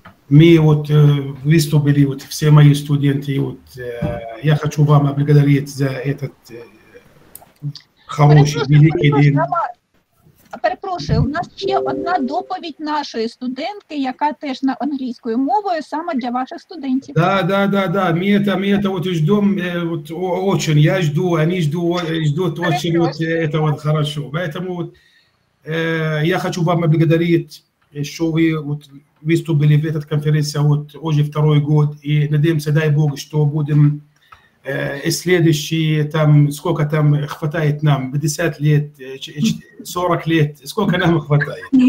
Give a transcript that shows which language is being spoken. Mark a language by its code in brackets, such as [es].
[ru] Ми выступили все мои студенты. Я хочу вам поблагодарить за этот хороший, великий день. [uk] Перепрошую, у нас ще одна доповідь нашої студентки, яка теж на англійською мовою, саме для ваших студентів. [ru] Да. Мы это ждем очень. Я жду, они ждут очень это хорошо. Поэтому я хочу вам поблагодарить, что вы выступили в этой конференции уже второй год, и надеемся, дай Бог, что будем следующие, там, сколько там хватает нам, 50 лет, 40 лет, сколько нам хватает.